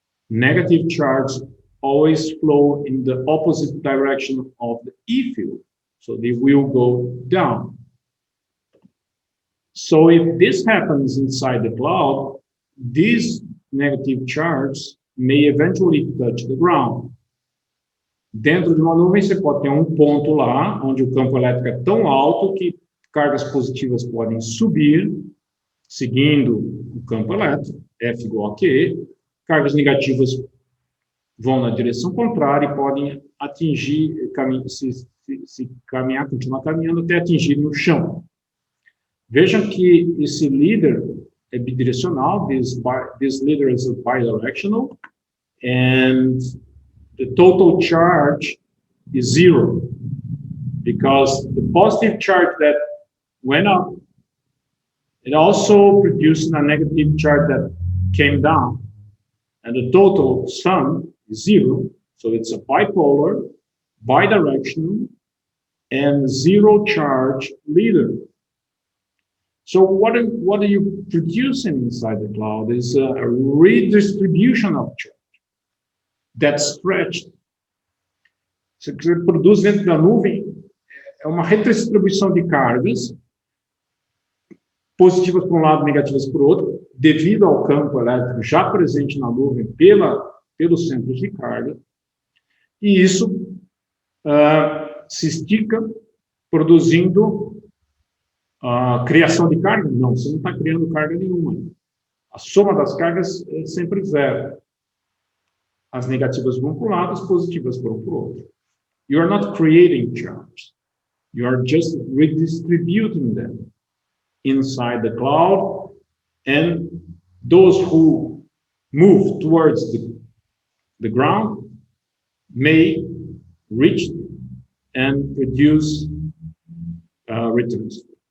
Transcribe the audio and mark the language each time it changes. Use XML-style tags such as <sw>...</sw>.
<en>Negative charge always flow in the opposite direction of the E field, so they will go down. So if this happens inside the cloud, this negative charge may eventually touch the ground.</en> <pt>Dentro de uma nuvem, você pode ter um ponto lá, onde o campo elétrico é tão alto que cargas positivas podem subir, seguindo o campo elétrico, F igual a Q, cargas negativas vão na direção contrária e podem atingir, se caminhar, continuar caminhando até atingir o chão. Vejam que esse líder é bidirecional,</pt> <en>this leader is bidirectional, and the total charge is zero, because the positive charge that went up, it also produced a negative charge that came down, and the total sum is zero, so it's a bipolar, bidirectional, and zero charge leader. So what are you producing inside the cloud is a redistribution of charge that's stretched.</en> <pt>O que você produz dentro da nuvem é uma redistribuição de cargas, positivas por um lado, negativas por outro, devido ao campo elétrico já presente na nuvem pelos centros de carga, e isso se estica, produzindo a criação de carga? Não, você não está criando carga nenhuma. A soma das cargas é sempre zero. As negativas vão para um lado, as positivas vão para o outro.</pt> <en>You are not creating charge. You are just redistributing them inside the cloud, and those who move towards the ground may reach and produce returns.</en>